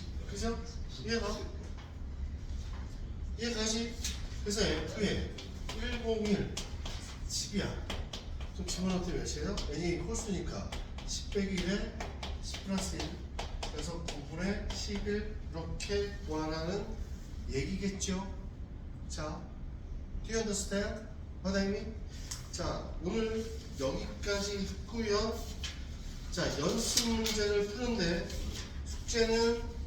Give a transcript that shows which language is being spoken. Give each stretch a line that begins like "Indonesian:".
Korean: 그죠? 이해가? 이해가지? 그래서 f에 101 10이야. 그럼 집어넣을 때 몇이에요? n이 홀수니까 10 빼기 1에 10 플러스 1. 그래서 9분의 11 이렇게 구하라는 얘기겠죠.
English: 자, do you understand what I mean?
Korean: 자, 오늘 여기까지 했고요. 자, 연습 문제를 푸는데 숙제는